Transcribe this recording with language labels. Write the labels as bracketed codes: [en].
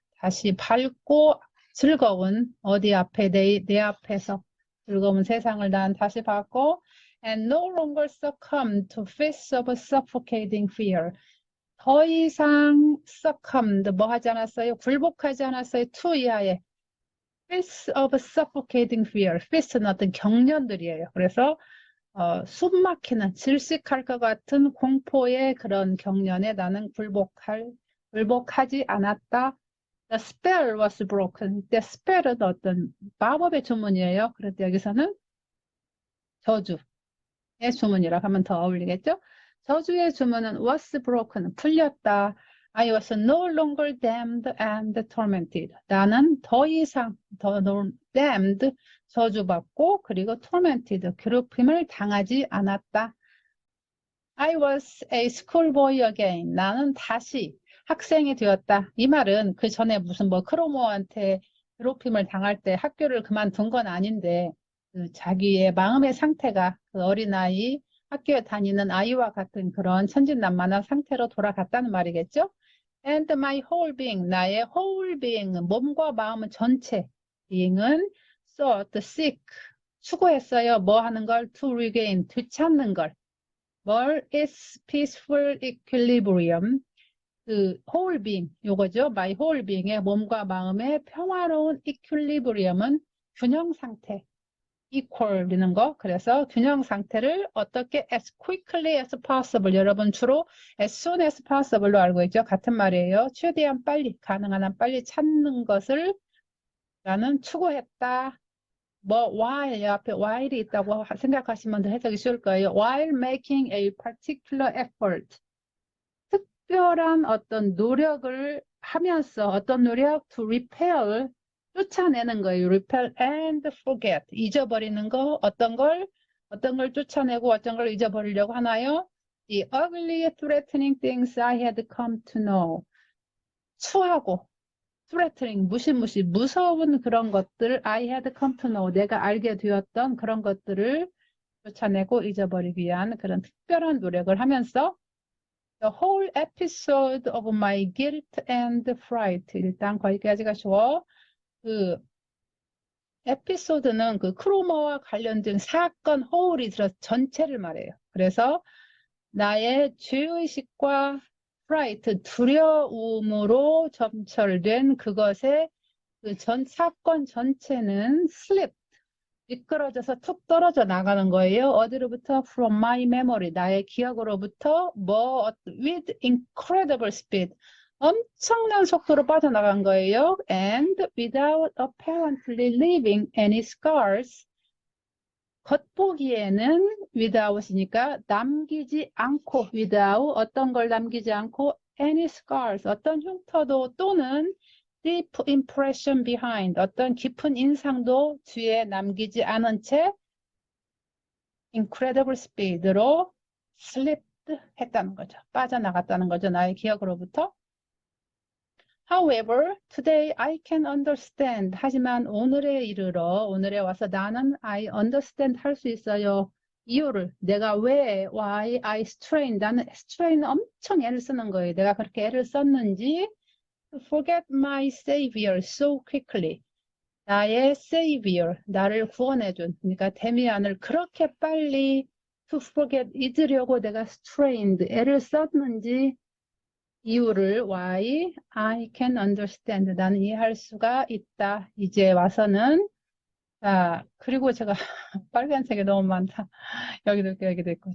[ko] 다시 밝고 즐거운, 어디 앞에, 내 앞에서 즐거운 세상을 난 다시 봤고, [en] and no longer succumbed to fits of suffocating fear. [ko] 더 이상 succumbed, 뭐 하지 않았어요? 굴복하지 않았어요? to 이하에. [en] fits of suffocating fear. [ko] fits는 어떤 경련들이에요. 그래서 숨 막히는 질식할 것 같은 공포의 그런 경련에 나는 굴복하지 않았다. [en] The spell was broken. [ko] The spell은 어떤 마법의 주문이에요. 그런데 여기서는 저주의 주문이라고 하면 더 어울리겠죠? 저주의 주문은 [en] was broken. [ko] 풀렸다. [en] I was no longer damned and tormented. [ko] 나는 더 이상 damned 저주받고 그리고 tormented 괴롭힘을 당하지 않았다. [en] I was a schoolboy again. [ko] 나는 다시 학생이 되었다. 이 말은 그 전에 무슨 뭐 크로모한테 괴롭힘을 당할 때 학교를 그만둔 건 아닌데 그 자기의 마음의 상태가 그 어린아이 학교에 다니는 아이와 같은 그런 천진난만한 상태로 돌아갔다는 말이겠죠? [en] And my whole being, [ko] 나의 whole being은 몸과 마음은 전체 being은 sought, seek, 추구했어요. 뭐 하는 걸? [en] To regain, [ko] 되찾는 걸. 뭘? [en] Its peaceful equilibrium. [ko] 그 whole being, 요거죠. [en] My whole being [ko] 의 몸과 마음의 평화로운 equilibrium은 균형 상태. equal이는 거. 그래서 균형 상태를 어떻게 [en] as quickly as possible. [ko] 여러분 주로 [en] as soon as possible [ko] 로 알고 있죠. 같은 말이에요. 최대한 빨리, 가능한 한 빨리 찾는 것을 나는 추구했다. 뭐 while 앞에 while이 있다고 생각하시면 더 해석이 쉬울 거예요. [en] While making a particular effort. [ko] 특별한 어떤 노력을 하면서 어떤 노력? To repel, 쫓아내는 거예요. repel and forget. 잊어버리는 거. 어떤 걸 쫓아내고 어떤 걸 잊어버리려고 하나요? [en] The ugly, threatening things I had come to know. [ko] 추하고 threatening, 무시무시, 무서운 그런 것들 [en] I had come to know. [ko] 내가 알게 되었던 그런 것들을 쫓아내고 잊어버리기 위한 그런 특별한 노력을 하면서 [en] The whole episode of my guilt and fright. [ko] 일단 거기까지가 쉬워. 그 에피소드는 그 크로머와 관련된 사건 whole이 들어서 전체를 말해요. 그래서 나의 죄의식과 fright, 두려움으로 점철된 그것의 그 사건 전체는 slip, 미끄러져서 툭 떨어져 나가는 거예요. 어디로부터? [en] From my memory. [ko] 나의 기억으로부터 뭐 [en] with incredible speed. [ko] 엄청난 속도로 빠져나간 거예요. [en] And without apparently leaving any scars. [ko] 겉보기에는 without이니까 남기지 않고 without 어떤 걸 남기지 않고 [en] any scars [ko] 어떤 흉터도 또는 [en] deep impression behind [ko] 어떤 깊은 인상도 뒤에 남기지 않은 채 incredible speed로 slipped 했다는 거죠. 빠져나갔다는 거죠. 나의 기억으로부터. [en] However, today I can understand. [ko] 하지만 오늘에 이르러 오늘에 와서 나는 [en] I understand [ko] 할 수 있어요. 이유를 내가 왜 [en] why I strain [ko] 나는 strain 엄청 애를 쓰는 거예요. 내가 그렇게 애를 썼는지 [en] to forget my savior so quickly. [ko] 나의 savior, 나를 구원해준, 그러니까 데미안을 그렇게 빨리 to forget, 잊으려고 내가 strained, 애를 썼는지 이유를 [en] why I can understand, [ko] 나는 이해할 수가 있다. 이제 와서는 자, 그리고 제가 빨간색이 너무 많다. 여기도 있고 여기도 있고.